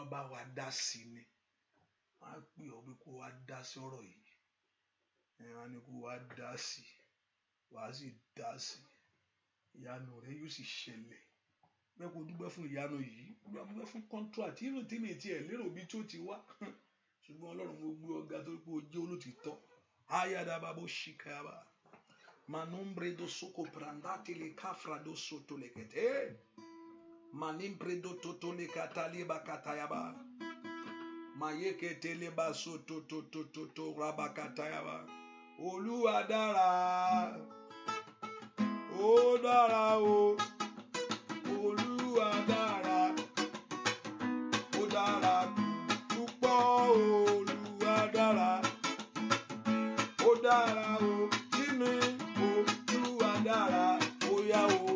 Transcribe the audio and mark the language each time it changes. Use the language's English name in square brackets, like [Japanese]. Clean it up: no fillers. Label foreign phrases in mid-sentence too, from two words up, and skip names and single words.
[Yoruba] bá wa dá sí ni wọ́n á pè ọ́ pé kó wá dá sí ọ̀rọ̀ yìí wọ́n á ní kó wá dá sí wàá sì dá sí ìyanu rẹ yóò sì ṣẹlẹ̀ bẹ́ẹ̀ kó dúpẹ́ fún ìyanu yìí dúpẹ́ fún contract irú tí mi tiẹ̀ lérò bí tó ti wá ṣùgbọ́n Ọlọ́run mo gbé ọ̀gá tó pé o jẹ́ olótìtọ́ ayadaba bó ṣìkàyàbá manombre do soko brandati le kafra do soto le kete manimbre do toto le katali ba katayaba mayeke tele ba soto to raba katayaba Olúwa dára ó dára o Olúwa dára ó dára púpọ̀ Olúwa dára ó dára o sí mi Olúwa dára ó yá o